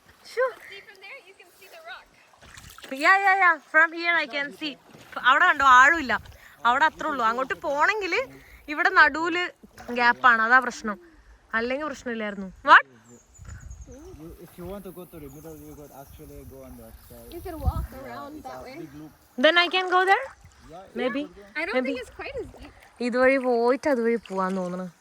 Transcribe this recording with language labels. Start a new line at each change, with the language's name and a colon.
English: See from there, you can see the rock. Yeah from here I can see.
Malayalam: അവിടെ കണ്ടോ ആഴുമില്ല, അവിടെ അത്രേ ഉള്ളൂ. അങ്ങോട്ട് പോണെങ്കിൽ ഇവിടെ നടുവില് ഗ്യാപ്പാണ്, അതാ പ്രശ്നം. അല്ലെങ്കിൽ പ്രശ്നമില്ലായിരുന്നു. What?
English: If you want to go to the middle, you could actually go on that side. You can walk around that way. Big loop. Then I can go there? Maybe. I don't think it's quite as deep.
Malayalam: ഇതുവഴി പോയിട്ട് അതുവഴി പോവാന്ന് തോന്നുന്നു.